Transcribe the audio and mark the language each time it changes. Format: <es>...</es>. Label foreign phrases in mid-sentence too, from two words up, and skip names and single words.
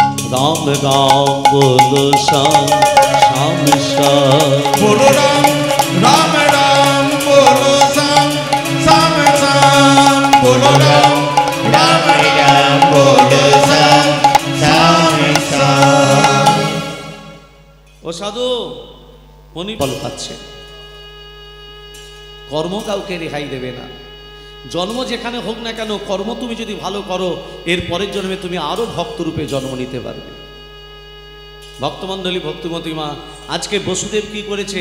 <bn>রাম রাম বলো শ্যাম শ্যাম শ্যাম</bn> <hi>बोलो राम राम राम बोलो श्याम श्याम श्याम बोलो राम राम राम बोलो श्याम श्याम श्याम</hi> <bn>ও সাধু মনি ফল পাচ্ছে, কর্ম কাউকে রেহাই দেবে না। জন্ম যেখানে হোক না কেন, কর্ম তুমি যদি ভালো করো, এর পরের জন্মে তুমি আরো ভক্তরূপে জন্ম নিতে পারবে। ভক্তমণ্ডলী, ভক্তিমতী মা, আজকে বসুদেব কি করেছে?</bn>